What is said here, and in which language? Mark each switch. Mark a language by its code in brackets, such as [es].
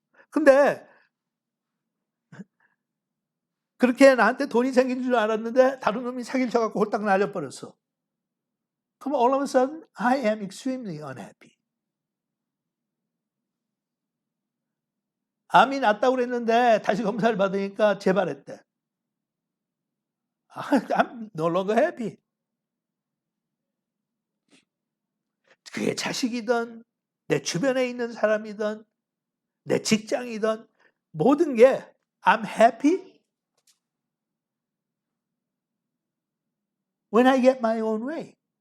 [ko] 근데 그렇게 나한테 돈이 생긴 줄 알았는데 다른 놈이 사기를 쳐갖고 홀딱 날려버렸어. 그럼 [en] all of a sudden I am extremely unhappy. [ko] 암이 낫다고 그랬는데 다시 검사를 받으니까 재발했대. [en] I'm no longer happy. [ko] 그게 자식이든 내 주변에 있는 사람이든 내 직장이든 모든 게 [en] I'm happy when I get my own way.